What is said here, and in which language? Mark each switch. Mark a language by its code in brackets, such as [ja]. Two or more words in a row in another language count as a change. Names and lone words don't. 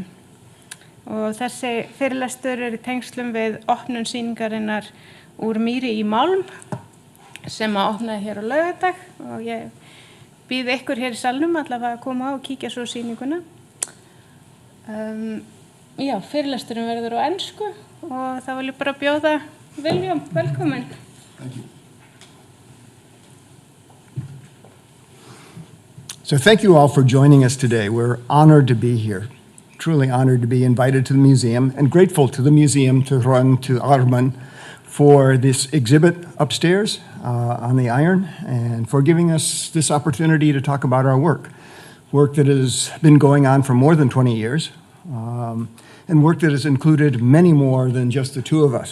[is] Og þessi fyrirlestur í tengslum við opnun sýningarinnar úr mýri í málm sem að opnaði hér á laugardag og ég býð ykkur hér í salnum allavega að koma og kíkja svo sýninguna. Fyrirlesturinn verður á ensku og þá vil ég bara bjóða William, velkomin. [en] Thank you. So thank you all for joining us today. We're honored to be here, truly honored to be invited to the museum and grateful to the museum, to Ron, to Arman for this exhibit upstairs on the iron and for giving us this opportunity to talk about our work that has been going on for more than 20 years and work that has included many more than just the two of us.